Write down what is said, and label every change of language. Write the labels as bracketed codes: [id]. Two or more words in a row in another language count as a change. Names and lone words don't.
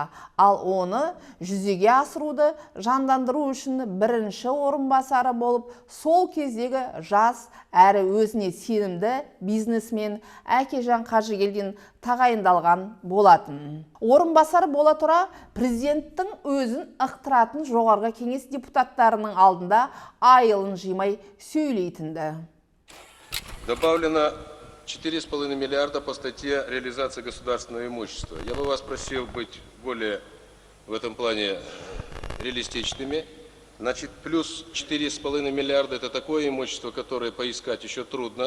[kk] Ал оны жүзеге асыруды жандандыру үшін бірінші орынбасары болып, сол кездегі жас әрі өзіне сенімді бизнесмен Әкежан Қажыгелдин тағайындалған болатын. Орынбасары бола тұра, президенттің өзін ықтыратын жоғарғы кеңес депутаттарының алдында айылын жимай сөйлейтінді. [ru] Добавлено 4,5 миллиарда по статье реализации государственного имущества. Я бы вас просил быть более в этом плане реалистичными. Значит, плюс 4,5 миллиарда это такое имущество, которое поискать еще трудно.